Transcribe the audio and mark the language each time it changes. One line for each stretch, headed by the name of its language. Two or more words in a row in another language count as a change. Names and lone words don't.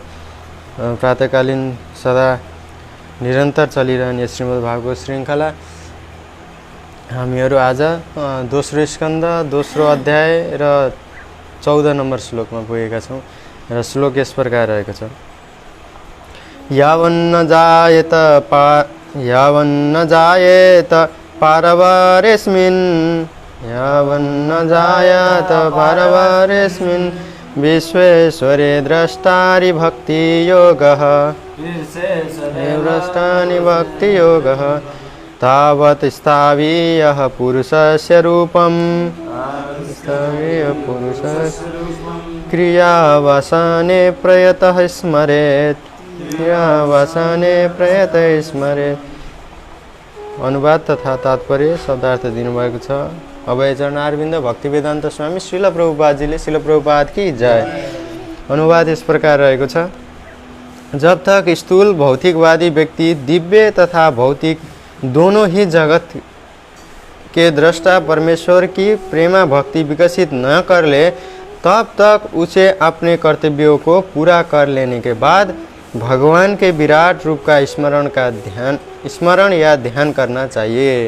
Nepali: प्रातःकालीन सदा निरन्तर चलिरहने श्रीमद् भागवत श्रृङ्खला हामीहरू आज दोस्रो स्कन्द दोस्रो अध्याय र 14 नम्बर श्लोकमा पुगेका छौँ र श्लोक यस प्रकार रहेको छ।
Sanskrit: यावन्न जायेत पारवारेस्मिन् विश्वेश्वरे द्रष्टारि भक्तियोगः तावत् स्थावीयः पुरुषस्य रूपम् क्रियावसाने प्रयतः स्मरेत्।
Nepali: अनुवाद तथा तात्पर्य शब्दार्थ दिनुभएको छ अभय चरणारविन्द भक्तिवेदान्त स्वामी श्रील प्रभुपादजीले।
Hindi: श्रील प्रभुपाद की जय।
Nepali: अनुवाद
Hindi: इस प्रकार
Nepali: रहेको छ।
Hindi: जब तक स्थूल भौतिकवादी व्यक्ति दिव्य तथा भौतिक दोनों ही जगत के दृष्टा परमेश्वर की प्रेमा भक्ति विकसित न कर ले, तब तक उसे अपने कर्तव्यों को पूरा कर लेने के बाद भगवान के विराट रूप का स्मरण या ध्यान करना चाहिए।